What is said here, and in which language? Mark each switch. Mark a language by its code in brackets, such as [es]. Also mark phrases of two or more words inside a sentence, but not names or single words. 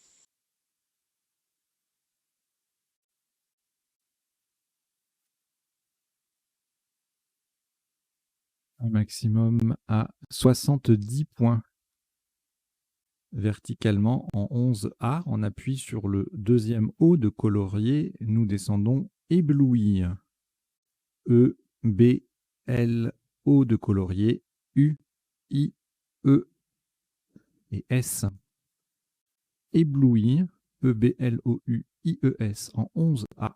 [fr] Un maximum à 70 points. Verticalement en 11A, on appuie sur le deuxième O de colorier. Nous descendons ébloui. E, B, L, O de colorier. U, I, E et S. Éblouir, E-B-L-O-U-I-E-S en 11A.